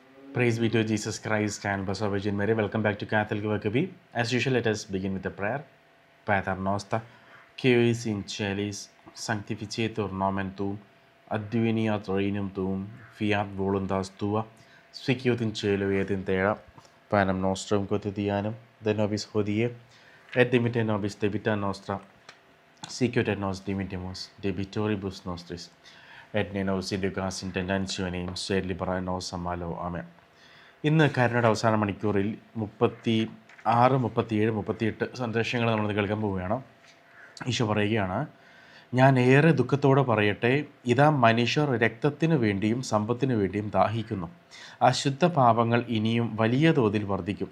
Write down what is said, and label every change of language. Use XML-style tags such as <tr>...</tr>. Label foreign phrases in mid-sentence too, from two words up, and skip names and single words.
<en>Praise be to Jesus Christ and Blessed Virgin Mary. Welcome back to Catholic Workaby. As usual, let us begin with a prayer.</en> <la>Pater noster, qui es in celis, sanctificetur nomen tuum, adveniat regnum tuum, fiat voluntas tua, sicut in cielo et in terra. Panem nostrum quotidianum, de nobis hodie, et dimitte nobis debita nostra, sicut et nos dimittimus debitoribus nostris, et ne nos inducas in tentationem, sed libera nos a malo. Amen.</la> <ml>ഇന്ന് കരുണയുടെ അവസാന മണിക്കൂറിൽ 36, 37, 38 സന്ദേശങ്ങൾ നമ്മൾ കേൾക്കാൻ പോവുകയാണ്. ഈശോ പറയുകയാണ്, ഞാൻ ഏറെ ദുഃഖത്തോടെ പറയട്ടെ, ഇതാ മനുഷ്യർ രക്തത്തിനു വേണ്ടിയും സമ്പത്തിനു വേണ്ടിയും ദാഹിക്കുന്നു. അശുദ്ധ പാപങ്ങൾ ഇനിയും വലിയ തോതിൽ വർദ്ധിക്കും.</ml>